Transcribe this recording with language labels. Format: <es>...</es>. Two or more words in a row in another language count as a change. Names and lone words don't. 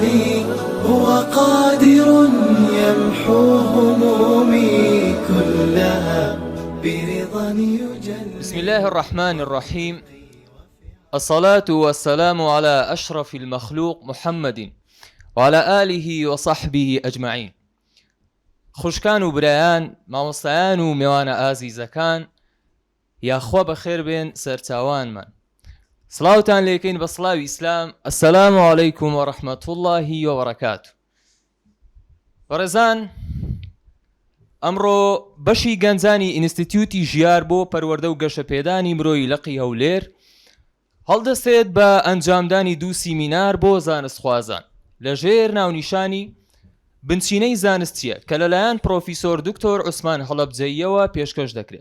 <ar>هو قادر يمحو همومي كلها برضا يجلي. بسم الله الرحمن الرحيم. الصلاة والسلام على أشرف المخلوق محمد وعلى آله وصحبه أجمعين.</ar> <ckb>خوشکان و برایان، مامۆستایان و میوانە ئازیزەکان، یاخوا بەخێر بێن سەرچاوانمان. سڵاوتان لێکەین بە سڵاوی ئیسلام.</ckb> <ar>ئەسەلامو عەلەیکوم وەڕەحمەتوڵڵاهی وبەرەکاتوه.</ar> <ckb>بەڕێزان، ئەمڕۆ بەشی گەنجانی ئینستیتیوتی ژیار بۆ پەروەردە و گەشەپێدانی مرۆیی لەقی هەولێر هەڵدەستێت بە ئەنجامدانی دوو سیمینار بۆ زانستخوازان لەژێر ناونیشانی بنچینەی زانستیە کە لەلایەن پرۆفیسۆر دکتۆر عوسمان هەڵەبجەییەوە پێشکەش دەکرێت.</ckb>